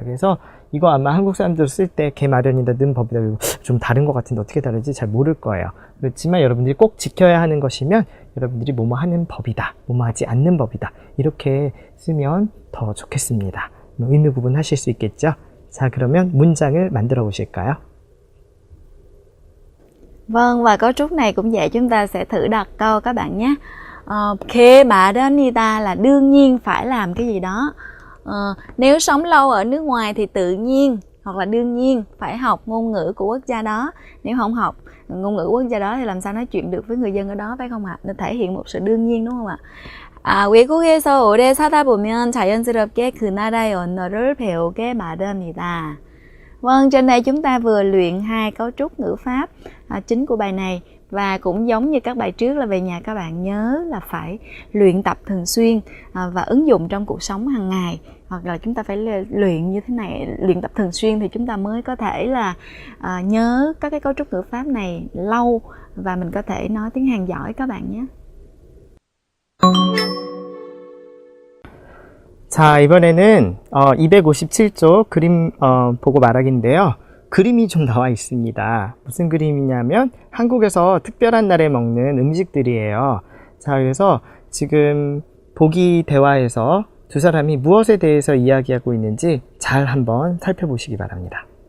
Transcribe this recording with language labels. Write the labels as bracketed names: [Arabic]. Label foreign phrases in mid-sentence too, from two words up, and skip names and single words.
[Korean] 그래서 이거 아마 한국 사람들 쓸 때 개 마련이다, 는 법이다 좀 다른 것 같은데 어떻게 다르지 잘 모를 거예요. 그렇지만 여러분들이 꼭 지켜야 하는 것이면 여러분들이 뭐뭐 하는 법이다, 뭐뭐 하지 않는 법이다 이렇게 쓰면 더 좋겠습니다. 의미 구분하실 수 있겠죠? 자, 그러면 문장을 만들어 보실까요? [Vietnamese] Vâng, và cấu trúc này cũng vậy, chúng ta sẽ thử đặt câu các bạn nhé. [Korean] 게 마련이다 [Vietnamese] là đương nhiên phải làm cái gì đó. Nếu sống lâu ở nước ngoài thì tự nhiên hoặc là đương nhiên phải học ngôn ngữ của quốc gia đó. Nếu không học ngôn ngữ quốc gia đó thì làm sao nói chuyện được với người dân ở đó, phải không ạ? Nó thể hiện một sự đương nhiên, đúng không ạ? [Korean] 외국에서 오래 사다 보면 자연스럽게 그 나라의 언어를 배우게 마련이다. [Vietnamese] Vâng, trên đây chúng ta vừa luyện hai cấu trúc ngữ pháp chính của bài này. Và cũng giống như các bài trước là về nhà các bạn nhớ là phải luyện tập thường xuyên và ứng dụng trong cuộc sống hàng ngày. Hoặc là chúng ta phải luyện như thế này, luyện tập thường xuyên thì chúng ta mới có thể là nhớ các cái cấu trúc ngữ pháp này lâu và mình có thể nói tiếng Hàn giỏi các bạn nhé. [Korean] 자, 이번에는 257쪽 그림 보고 말하기인데요. 그림이 좀 나와 있습니다. 무슨 그림이냐면 한국에서 특별한 날에 먹는 음식들이에요. 자, 그래서 지금 보기 대화에서 두 사람이 무엇에 대해서 이야기하고 있는지 잘 한번 살펴보시기 바랍니다.